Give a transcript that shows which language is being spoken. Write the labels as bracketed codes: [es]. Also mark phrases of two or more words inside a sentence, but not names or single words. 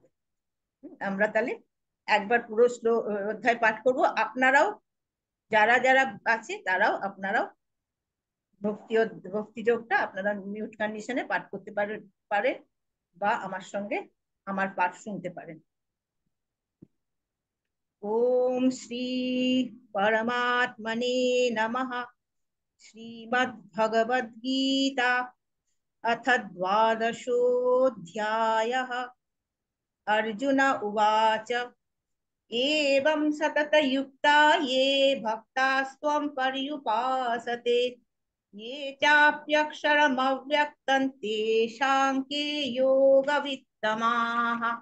[bn] আমরা তাহলে একবার পুরো অধ্যায় পাঠ করব। আপনারাও যারা যারা আছে আপনারাও ভক্তি যোগটা আপনারা [en] mute condition [bn] পাঠ করতে পারেন বা আমার সঙ্গে আমার পাঠ শুনতে পারেন। [sa] ओम श्री परमात्मने नमः। श्रीमद्भगवद्गीता अथ द्वादशोऽध्यायः। अर्जुन उवाच एवं सततयुक्ता ये भक्तास्त्वं पर्युपासते ये चाप्यक्षरमव्यक्तं तेषां के योगवित्तमाः।